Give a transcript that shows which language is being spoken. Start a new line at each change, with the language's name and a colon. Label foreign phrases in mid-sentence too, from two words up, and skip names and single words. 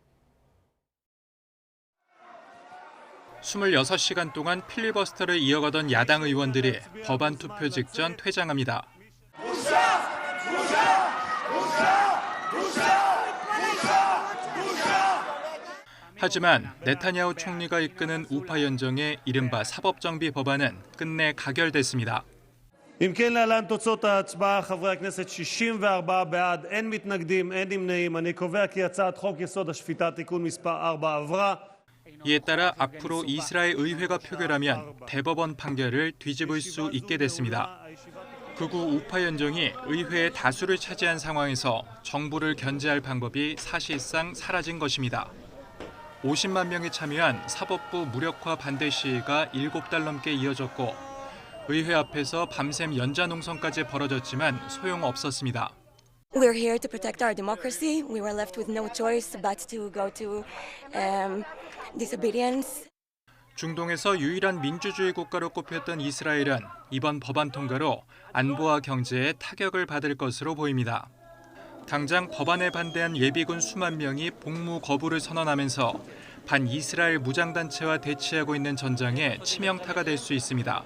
Korean: 26시간 동안 필리버스터를 이어가던 야당 의원들이 법안 투표 직전 퇴장합니다. 하지만 네타냐후 총리가 이끄는 우파 연정의 이른바 사법정비 법안은 끝내 가결됐습니다.
Hebrew: אם כן, להלן תוצאות ההצבעה, חברי הכנסת, 64 בעד, אין מתנגדים, אין נמנעים. אני קובע כי הצעת חוק יסוד השפיטה תיקון מספר 4 עברה.
Korean: 이에 따라 앞으로 이스라엘 의회가 표결하면 대법원 판결을 뒤집을 수 있게 됐습니다. 극우 우파 연정이 의회의 다수를 차지한 상황에서 정부를 견제할 방법이 사실상 사라진 것입니다. 50만 명이 참여한 사법부 무력화 반대 시위가 7달 넘게 이어졌고 의회 앞에서 밤샘 연좌농성까지 벌어졌지만 소용없었습니다.
English: We're here to protect our democracy. We were left with no choice but to go to disobedience.
Korean: 중동에서 유일한 민주주의 국가로 꼽혔던 이스라엘은 이번 법안 통과로 안보와 경제에 타격을 받을 것으로 보입니다. 당장 법안에 반대한 예비군 수만 명이 복무 거부를 선언하면서 반이스라엘 무장단체와 대치하고 있는 전장에 치명타가 될 수 있습니다.